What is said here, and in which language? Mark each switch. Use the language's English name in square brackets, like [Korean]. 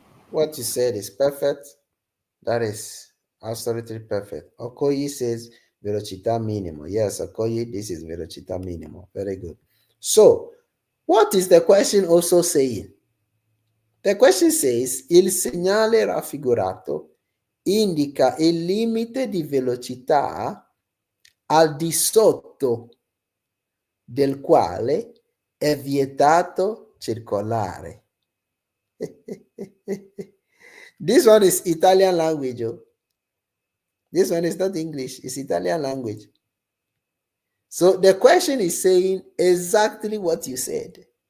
[English] What you said is perfect. That is absolutely perfect. Okoye says velocità minimo. Yes, Okoye, this is velocità minimo. Very good. So, what is the question also saying? The question says [Italian] il segnale raffigurato indica il limite di velocità al di sotto del quale è vietato circolare. [English] This one is Italian language. Oh. This one is not English, it's Italian language. So the question is saying exactly what you said.